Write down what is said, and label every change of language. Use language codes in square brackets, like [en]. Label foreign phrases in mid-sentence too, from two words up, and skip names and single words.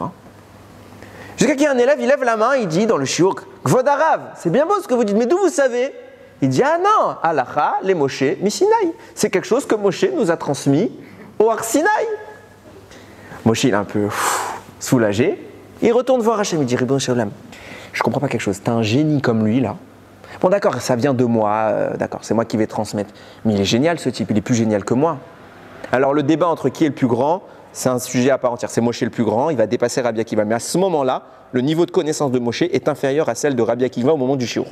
[fr] » Jusqu'à qu'il y a un élève, il lève la main, il dit dans le shiur « [he] כבוד הרב, [fr] c'est bien beau ce que vous dites, mais d'où vous savez ?» Il dit « Ah non, halakha, les Moshe, Misinaï. C'est quelque chose que Moshe nous a transmis au Har Sinaï. » Moshe, il est un peu soulagé. Il retourne voir Hachem, il dit « [he] רבונו של עולם, [fr] je ne comprends pas quelque chose. Tu as un génie comme lui, là. Bon, d'accord, ça vient de moi, d'accord, c'est moi qui vais transmettre. Mais il est génial, ce type, il est plus génial que moi. Alors, le débat entre qui est le plus grand, c'est un sujet à part entière. C'est Moshe le plus grand, il va dépasser Rabbi Akiva. Mais à ce moment-là, le niveau de connaissance de Moshe est inférieur à celle de Rabbi Akiva au moment du shiur.